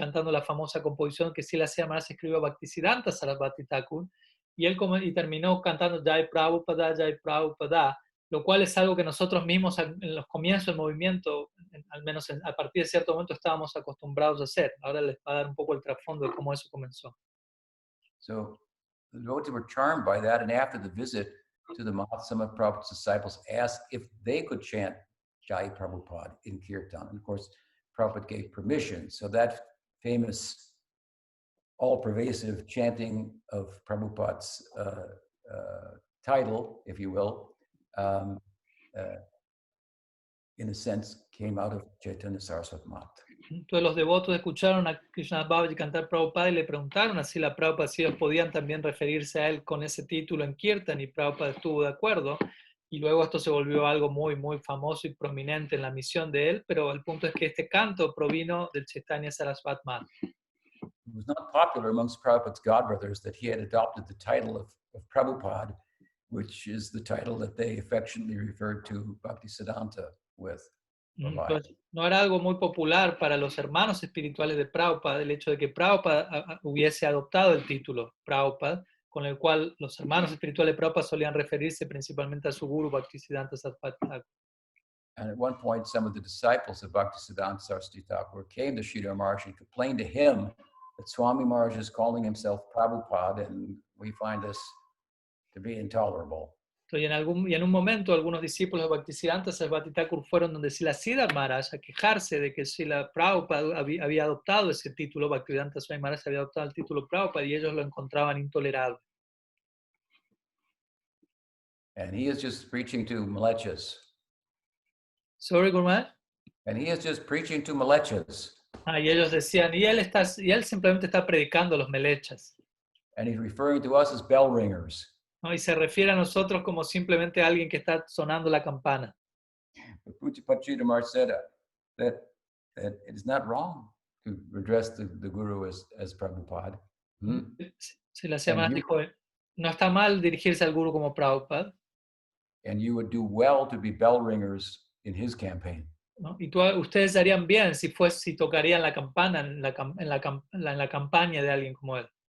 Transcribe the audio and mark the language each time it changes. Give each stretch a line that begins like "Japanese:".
Spanish: la famosa composición que Srila Maharaj escribió a Bhaktisiddhanta Sarasvati Thakur, y él terminó cantando Jai Prabhupada, lo cual es algo que nosotros mismos en los comienzos del movimiento, al menos a partir de cierto momento, estábamos acostumbrados a hacer. Ahora les va a dar un poco el trasfondo de cómo eso comenzó.
English: So the devotees were charmed by that, and after the visit to the Math, some of Prabhupada's disciples asked if they could chant Jai Prabhupada in Kirtan. And of course, Prabhupada gave permission. So that famous all-pervasive chanting of Prabhupada's title, if you will, in a sense, came out of Chaitanya Saraswati Math.
Spanish: Entonces los devotos escucharon a Krishna Babaji cantar Prabhupada y le preguntaron a Srila Prabhupada si ellos podían también referirse a él con ese título en Kirtan, y Prabhupada estuvo de acuerdo, y luego esto se volvió algo muy, muy famoso y prominente en la misión de él, pero el punto es que este canto provino del Chaitanya Saraswati Math.
English: It was not popular amongst Prabhupada's godbrothers that he had adopted the title of Prabhupada, which is the title that they affectionately referred to Bhaktisiddhanta with.
Spanish: Entonces, no era algo muy popular para los hermanos espirituales de Prabhupada el hecho de que Prabhupada hubiese adoptado el título Prabhupada, con el cual los hermanos espirituales de Prabhupada solían referirse principalmente a su guru Bhaktisiddhanta Saraswati Thakur.
English: And at one point, some of the disciples of Bhaktisiddhanta Saraswati Thakur came to Sridhar Maharaj and complained to him that Swami Maharaj is calling himself Prabhupada, and we find this to be intolerable.
Spanish: Y en un momento algunos discípulos de Bhaktisiddhanta Saraswati Thakur fueron donde Srila Maharaj a quejarse de que Srila Prabhupada había adoptado ese título, Bhaktisiddhanta Swami Maharaj había adoptado el título Prabhupada, y ellos lo encontraban intolerable.
English: And he is just preaching to malechas. Sorry, Gurmat? And he is just preaching to malechas.
Spanish: Y ellos decían, y él simplemente está predicando a los melechas.
English: And he's referring to us as bell ringers.
Spanish: ¿No? Y se refiere a nosotros como simplemente alguien que está sonando la campana.
English: But Pujapachita Maharaj said that it is not wrong to address the Guru as Prabhupada.
Spanish: Se la llama, dijo, no está mal dirigirse al Guru como Prabhupada.
English: And you would do well to be bell ringers in his campaign.
Spanish: ¿No? Y ustedes harían bien si tocarían la campana en la campaña de alguien como él.